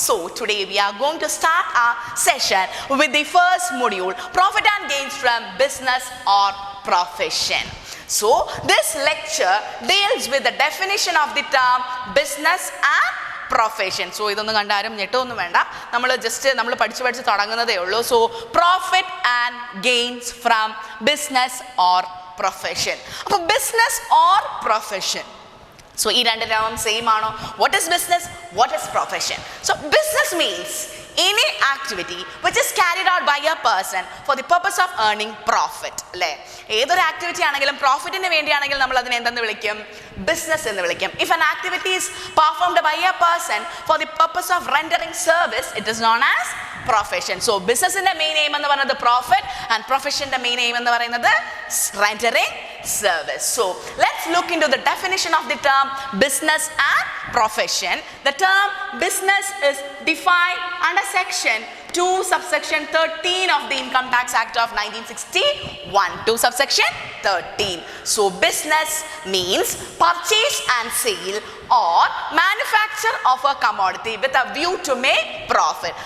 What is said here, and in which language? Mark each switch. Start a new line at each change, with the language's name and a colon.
English: So today we are going to start our session with the first module, profit and gains from business or profession. So this lecture deals with the definition of the term business and profession.
Malayalam: So ഇതൊന്നും കണ്ടാരും ഞെട്ടൊന്നും വേണ്ട, നമ്മൾ പഠിച്ച് തുടങ്ങുന്നതേ ഉള്ളൂ.
English: So profit and gains from business or profession.
Malayalam: അപ്പോൾ business or profession, so ee rendu term same aano?
English: What is business, what is profession? So business means any activity which is carried out by a person for the purpose of earning profit.
Malayalam: അല്ലേ? ഏതൊരു activity ആണെങ്കിലും പ്രോഫിറ്റിന് വേണ്ടിയാണെങ്കിൽ നമ്മൾ അതിനെ എന്തെന്ന് വിളിക്കും? Business എന്ന് വിളിക്കും.
English: If an activity is performed by a person for the purpose of rendering service, it is known as profession.
Malayalam: So ബിസിനസിന്റെ മെയിൻ എയിം എന്ന് പറയുന്നത് പ്രോഫിറ്റ്, ആൻഡ് പ്രൊഫഷന്റെ മെയിൻ എയിം എന്ന് പറയുന്നത് rendering service.
English: So let's look into the definition of the term business and profession. The term business is defined under section 2 subsection 13 of the Income Tax Act of 1961. 2 subsection 13. So business means purchase and sale or manufacture of a commodity with a view to make profit.